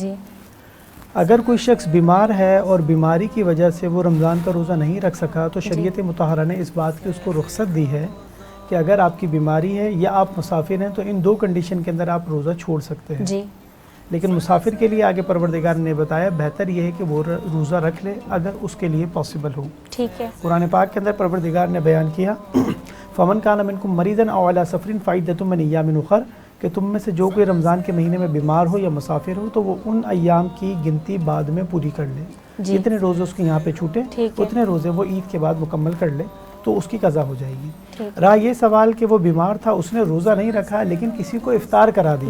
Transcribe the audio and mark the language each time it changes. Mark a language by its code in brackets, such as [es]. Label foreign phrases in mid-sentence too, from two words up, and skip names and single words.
[ur] اگر کوئی شخص بیمار ہے اور بیماری کی وجہ سے وہ رمضان کا روزہ نہیں رکھ سکا, تو شریعت مطہرہ نے اس بات کی اس کو رخصت دی ہے کہ اگر آپ کی بیماری ہے یا آپ مسافر ہیں تو ان دو کنڈیشن کے اندر آپ روزہ چھوڑ سکتے ہیں. لیکن مسافر کے لیے آگے پروردگار نے بتایا بہتر یہ ہے کہ وہ روزہ رکھ لے اگر اس کے لیے پاسبل ہو. ٹھیک ہے. قرآن پاک کے اندر پروردگار نے بیان کیا [ar] فمن کان منکم مریضا او علی سفر فعدۃ من ایام اخر [ur] کہ تم میں سے جو کوئی رمضان کے مہینے میں بیمار ہو یا مسافر ہو تو وہ ان ایام کی گنتی بعد میں پوری کر لے. جتنے روزے اس کے یہاں پہ چھوٹے اتنے روزے وہ عید کے بعد مکمل کر لے تو اس کی قضا ہو جائے گی. رہا یہ سوال کہ وہ بیمار تھا, اس نے روزہ نہیں رکھا لیکن کسی کو افطار کرا دیا.